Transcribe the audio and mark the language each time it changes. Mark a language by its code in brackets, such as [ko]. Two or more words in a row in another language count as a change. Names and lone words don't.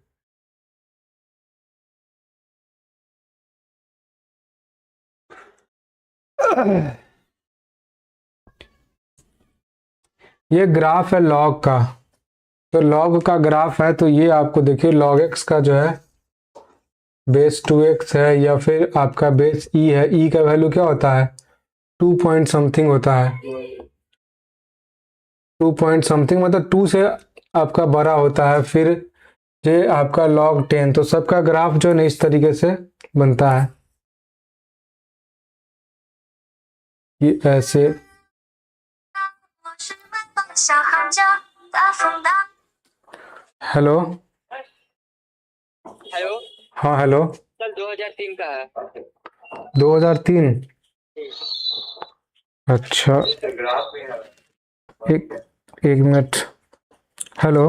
[hi] ये ग्राफ है लॉग का, तो लॉग का ग्राफ है, तो ये आपको देखिए लॉग एक्स का जो है बेस 2x है, या फिर आपका बेस e है, e का वैल्यू क्या होता है 2 [en] point something [hi] होता है, 2 [en] point something [hi] मतलब 2 से आपका बड़ा होता है। फिर ये आपका log 10, तो सबका ग्राफ जो है ना इस तरीके से बनता है, ये ऐसे। [zh] 我是温饱小行家，大风大 [hi] हेलो। हेलो हाँ हेलो। सर, 2003 का है। 2003, अच्छा ग्राफ में है। एक एक मिनट। हेलो।